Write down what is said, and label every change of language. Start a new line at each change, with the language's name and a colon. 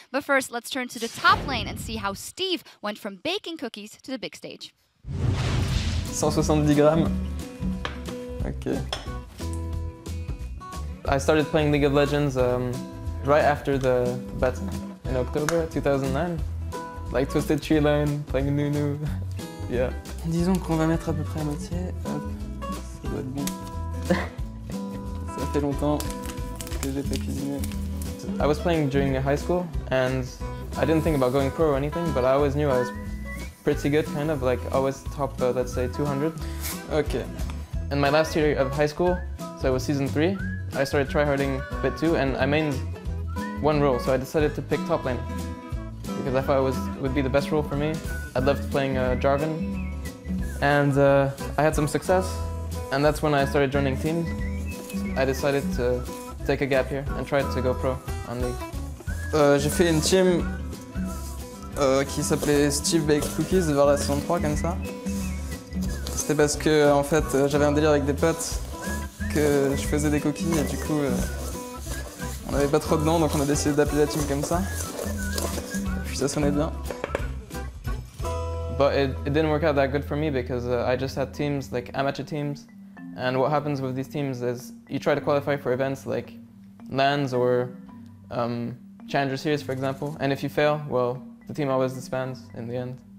English: But first, let's turn to the top lane and see how Steve went from baking cookies to the big stage. 170 grammes. Okay. I started playing League of Legends right after the beta in October 2009. Like Twisted Tree Line, playing Nunu. Yeah.
French: Disons qu'on va mettre à peu près à moitié. Hop, ça doit être bon. Ça fait longtemps que j'ai pas cuisiné.
English: I was playing during high school, and I didn't think about going pro or anything, but I always knew I was pretty good, kind of, like always top, let's say, 200. Okay. In my last year of high school, so it was season 3, I started tryharding a bit too, and I mained 1 role, so I decided to pick top lane. Because I thought it would be the best role for me. I loved playing Jarvan, and I had some success, and that's when I started joining teams. I decided to take a gap here and try to go pro on League.
French: J'ai fait une team qui s'appelait Steve Baked Cookies vers la saison 3 comme ça. C'était parce que en fait j'avais un délire avec des potes que je faisais des coquilles et du coup on n'avait pas trop dedans, donc on a décidé d'appeler la team comme ça. Et puis ça sonnait bien.
English: But it didn't work out that good for me because I just had teams, like amateur teams, and what happens with these teams is you try to qualify for events like LANs or Challenger Series, for example, and if you fail, well, the team always disbands in the end.